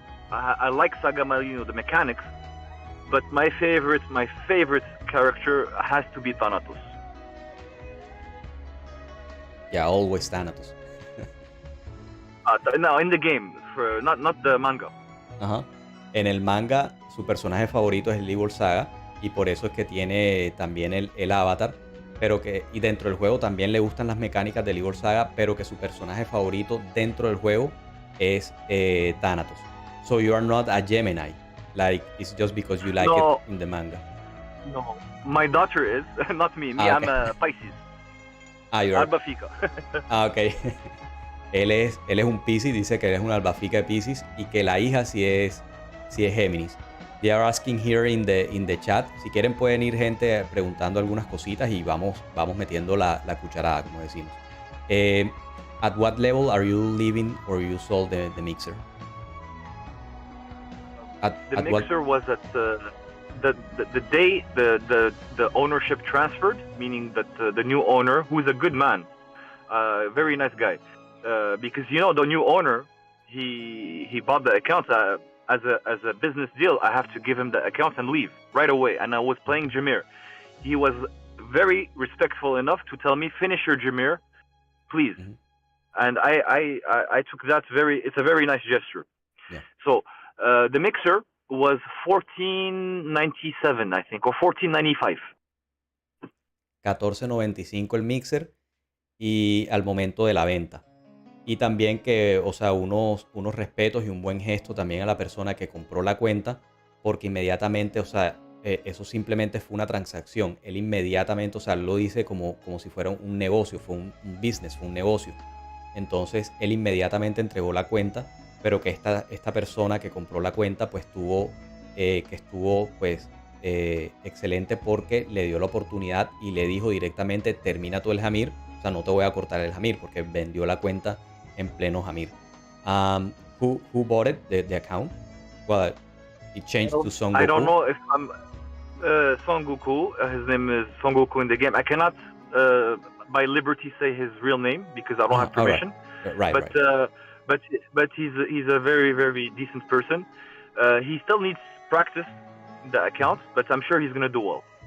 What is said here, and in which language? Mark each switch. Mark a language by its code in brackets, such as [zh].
[en] I like Saga Maligno, the mechanics, but my favorite character has to be Thanatos. Yeah, always Thanatos. No, in the game, not the manga. Ajá. [es] En el manga, su personaje favorito es el Livor Saga, y por eso es que tiene también el avatar, y dentro del juego también le gustan las mecánicas de Livor Saga, pero que su personaje favorito dentro del juego es Thanatos. [en] So you are not a Gemini, like it's just because you like it in the manga. No, my daughter is, not me. Okay. I'm a Pisces. You're Albafica. Ok. [es] Él es un Piscis, dice que él es un Albafica de Piscis y que la hija sí es Géminis. [en] They are asking here in the chat. [es] Si quieren pueden ir gente preguntando algunas cositas y vamos metiendo la cucharada, como decimos. [en] At what level are you living or you sold the mixer? The mixer was at the day the ownership transferred, meaning that the new owner, who's a good man, very nice guy, because you know the new owner, he bought the account as a business deal. I have to give him the account and leave right away. And I was playing Jameer. He was very respectful enough to tell me, finish your Jameer, please. Mm-hmm. And I took that it's a very nice gesture. Yeah. So the mixer was $14.97, I think, or $14.95. [es] $14.95 el mixer y al momento de la venta. Y también que, o sea, unos respetos y un buen gesto también a la persona que compró la cuenta, porque inmediatamente, o sea, eso simplemente fue una transacción. Él inmediatamente, o sea, lo dice como si fuera un negocio, fue un business, fue un negocio. Entonces él inmediatamente entregó la cuenta, pero que esta persona que compró la cuenta pues estuvo pues excelente, porque le dio la oportunidad y le dijo directamente: termina tú el Jamir, o sea, no te voy a cortar el Jamir, porque vendió la cuenta en pleno Jamir. [en] Who bought it, the account? Well, it changed to Son Goku. I don't know if I'm Son Goku. His name is Son Goku in the game. I cannot by liberty say his real name because I don't have permission. Right. But he's a very, very decent person. He still needs practice the account, but I'm sure he's gonna do well.